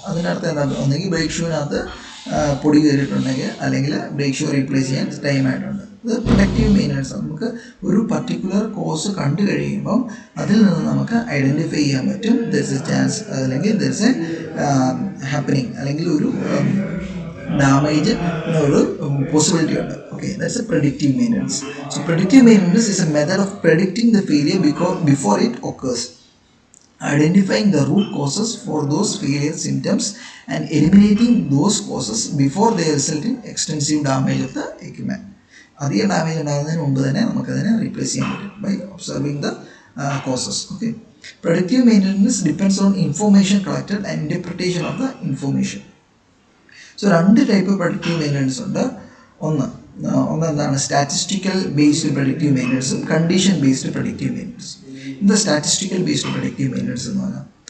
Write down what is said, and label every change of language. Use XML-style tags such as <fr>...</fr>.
<ml>അതിനകത്ത് എന്താ, ഒന്നെങ്കിൽ ബ്രേക്ക് ഷൂവിനകത്ത് പൊടി കയറിയിട്ടുണ്ടെങ്കിൽ അല്ലെങ്കിൽ ബ്രേക്ക് ഷൂ റീപ്ലേസ് ചെയ്യാൻ ടൈം ആയിട്ടുണ്ട്. ഇത് പ്രൊട്ടക്റ്റീവ് മെയിൻ്റനൻസ്. നമുക്ക് ഒരു പർട്ടിക്കുലർ കോസ് കണ്ടു കഴിയുമ്പം അതിൽ നിന്ന് നമുക്ക് ഐഡൻറ്റിഫൈ ചെയ്യാൻ പറ്റും</ml> <en>there is a chance</en> <ml>അല്ലെങ്കിൽ</ml> <en>there is a happening</en> <ml>അല്ലെങ്കിൽ ഒരു ഡാമേജ് ഒരു പോസിബിലിറ്റി ഉണ്ട്.</ml> <en>Okay, that's a predictive maintenance. So predictive maintenance is a method of predicting the failure before it occurs, identifying the root causes for those failure symptoms and eliminating those causes before they result in extensive damage of the equipment.</en> <ml>അധികം damage ഉണ്ടാകുന്നതിന് മുമ്പ് തന്നെ നമുക്കതിനെ replace ചെയ്യാൻ പറ്റും</ml> <en>By observing the causes. Okay, predictive maintenance depends on information collected and interpretation of the information.</en> <ml>So രണ്ട് type predictive maintenance ഉണ്ട്. ഒന്നെന്താണ് statistical based predictive മെയിൻ്റനൻസും condition based predictive maintenance. എന്താ സ്റ്റാറ്റിസ്റ്റിക്കൽ ബേസ്ഡ് പ്രഡിക്റ്റീവ് മെയിൻ്റനൻസ് എന്ന് പറഞ്ഞാൽ?</ml>